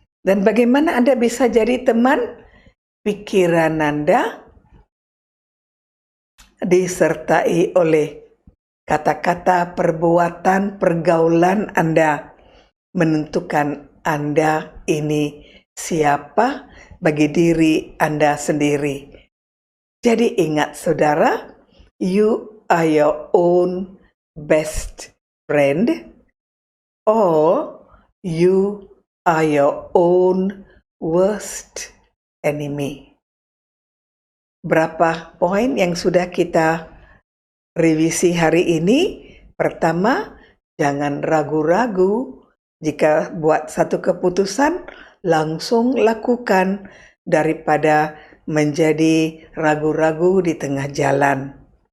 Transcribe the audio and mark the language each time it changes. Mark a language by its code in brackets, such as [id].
[id] Dan bagaimana Anda bisa jadi teman? Pikiran Anda disertai oleh kata-kata, perbuatan, pergaulan Anda menentukan Anda ini siapa bagi diri Anda sendiri. Jadi ingat saudara, [en] you are your own best friend or you are your own worst enemy. [id] Berapa poin yang sudah kita revisi hari ini? Pertama, jangan ragu-ragu. Jika buat satu keputusan, langsung lakukan daripada menjadi ragu-ragu di tengah jalan.